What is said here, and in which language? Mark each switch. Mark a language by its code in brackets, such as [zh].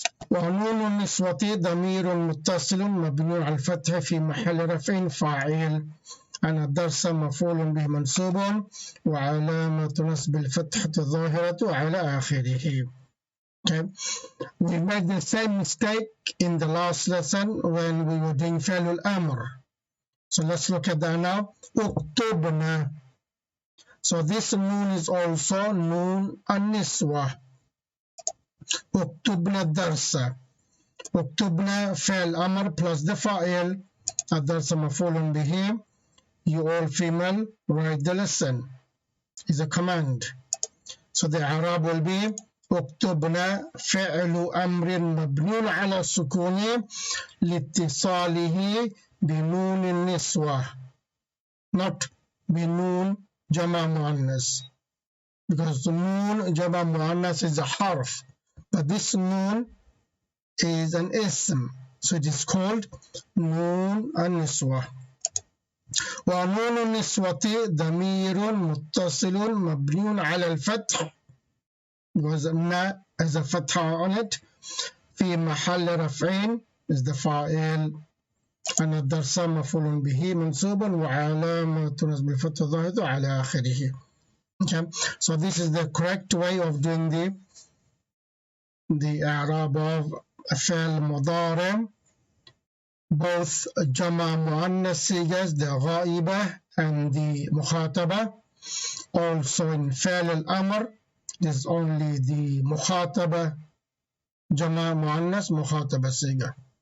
[ar] ونون النسوة ضمير متصل مبني على الفتح في محل رفع فاعل. أنا الدرس مفعول به منصوب وعلامة نصب الفتحة الظاهرة على آخره. [en] Okay. We made the same mistake in the last lesson when we were doing فعل الأمر. So let's look at that now. اكتبنا. So this noon is also noon النسوة. [ar] اكتبنا الدرس. اكتبنا فعل أمر [en] plus the [ar] فاعل. الدرس مفعول به. [en] You all female write the lesson. Is a command. So the Arab will be [ar] اكتبنا فعل أمر مبني على السكون لاتصاله بنون النسوة, [en] not [ar] بنون جمع مؤنث, [en] because the noon جمع مؤنث is a harf, but this noon is an ism, so it is called نون النسوة. [ar] ونون النسوة ضمير متصل مبني على الفتح, [en] because na as a fatha on it, [ar] في محل رفع [en] is the [ar] فاعل, and الدرس مفعول به منصوب وعلامة نصب الفتح الظاهرة على آخره. [en] Okay, so this is the correct way of doing the Arab of فعل مضارع, both جمع مؤنث sigas, the غائبة and the مخاطبة. Also in فعل الأمر, there's only the [ar] مخاطبة جمع مؤنث مخاطبة [en] siga.